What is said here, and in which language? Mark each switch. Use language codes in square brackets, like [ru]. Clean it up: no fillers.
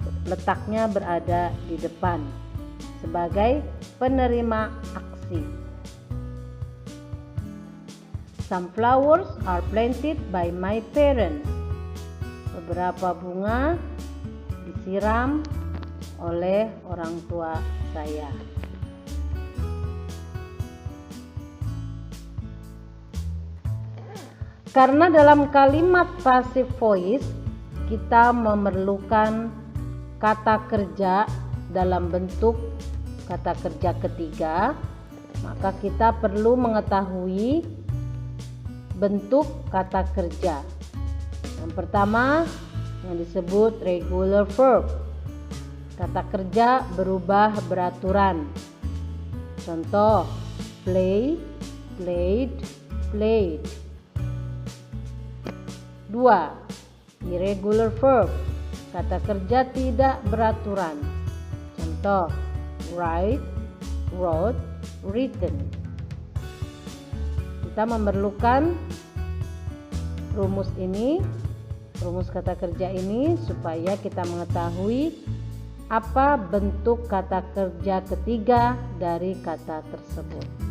[id] letaknya berada di depan sebagai penerima aksi. [en] Some flowers are planted by my parents. [id] Beberapa bunga disiram oleh orang tua saya. Karena dalam kalimat passive voice kita memerlukan kata kerja dalam bentuk kata kerja ketiga, maka kita perlu mengetahui bentuk kata kerja. Yang pertama yang disebut regular verb. Kata kerja berubah beraturan. Contoh, play, played, played. 2. Irregular verb. Kata kerja tidak beraturan. Contoh, write, wrote, written. Kita memerlukan rumus kata kerja ini supaya kita mengetahui apa bentuk kata kerja ketiga dari kata tersebut.